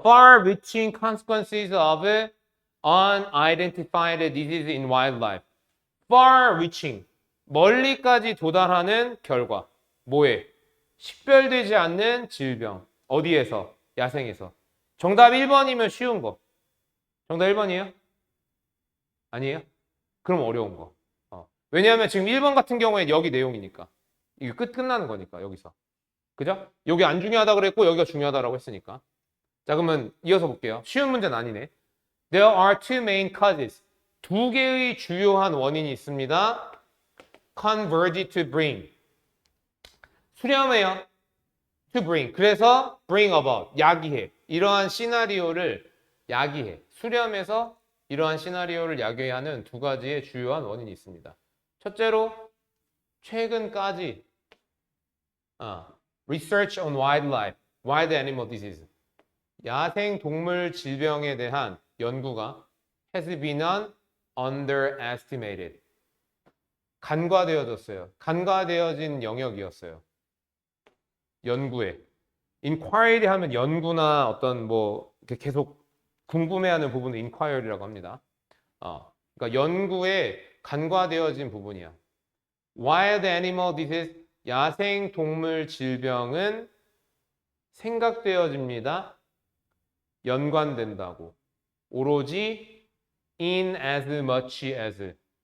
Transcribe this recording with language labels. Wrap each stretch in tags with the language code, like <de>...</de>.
<en>Far-reaching consequences of unidentified disease in wildlife. Far-reaching.</en> <ko>멀리까지 도달하는 결과. 뭐에? 식별되지 않는 질병. 어디에서? 야생에서. 정답 1번이면 쉬운 거. 정답 1번이에요? 아니에요? 그럼 어려운 거. 왜냐하면 지금 1번 같은 경우에 여기 내용이니까. 이게 끝나는 거니까, 여기서. 그죠? 여기 안 중요하다 그랬고, 여기가 중요하다라고 했으니까. 자, 그러면 이어서 볼게요. 쉬운 문제는 아니네.</ko> <en>There are two main causes.</en> <ko>두 개의 주요한 원인이 있습니다.</ko> <en>Converge to bring.</en> <ko>수렴해요.</ko> <en>To bring. 그래서 bring about.</en> <ko>야기해. 이러한 시나리오를 야기해. 수렴해서 이러한 시나리오를 야기하는 두 가지의 주요한 원인이 있습니다. 첫째로 최근까지</ko> <en>Research on wildlife, wild animal disease.</en> <ko>야생 동물 질병에 대한 연구가</ko> <en>has been underestimated.</en> <ko>간과되어졌어요. 간과되어진 영역이었어요. 연구에. inquiry 하면 연구나 어떤 뭐 계속 궁금해하는 부분을 inquiry라고 합니다. 그러니까 연구에 간과되어진 부분이야.</ko> <en>Wild animal disease,</en> <ko>야생 동물 질병은 생각되어집니다. 연관된다고. 오로지</ko> <en>in as much as.</en>